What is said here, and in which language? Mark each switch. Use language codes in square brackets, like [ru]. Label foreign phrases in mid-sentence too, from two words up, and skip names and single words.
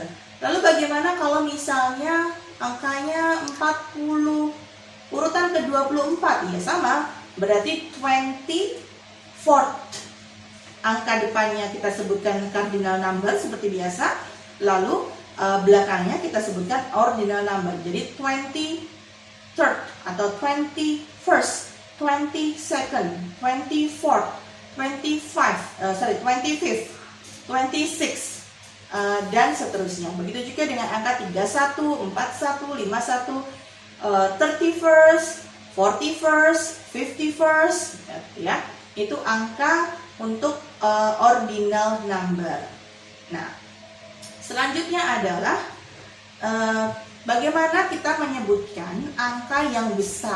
[id] Lalu bagaimana kalau misalnya angkanya 40, urutan ke-24? Ya sama, berarti 24th. Angka depannya kita sebutkan [en] cardinal number [id] seperti biasa, lalu belakangnya kita sebutkan [en] ordinal number. [id] Jadi 23rd atau 21st, 22nd, 24th, 25th, 26th, dan seterusnya. Begitu juga dengan angka 31, 41, 51, 31st, 41st, 51st, ya. Itu angka untuk [en] ordinal number. [id] Nah, selanjutnya adalah bagaimana kita menyebutkan angka yang besar.